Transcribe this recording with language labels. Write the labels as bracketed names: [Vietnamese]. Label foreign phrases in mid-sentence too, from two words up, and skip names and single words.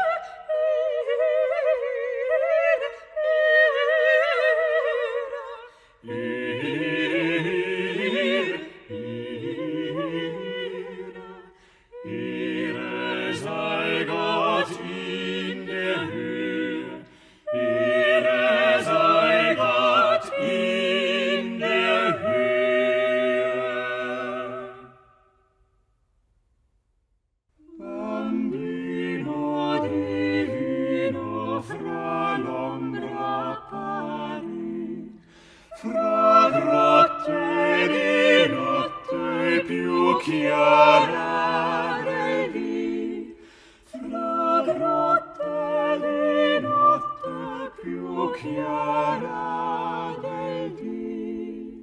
[German] Ehre sei Gott in der Höhe, Ehre sei Gott in der Höhe. [Italian] Bambino divino fra l'ombra pari, fra grotte di notte più chiara del dì, fra grotte di notte più chiara del dì.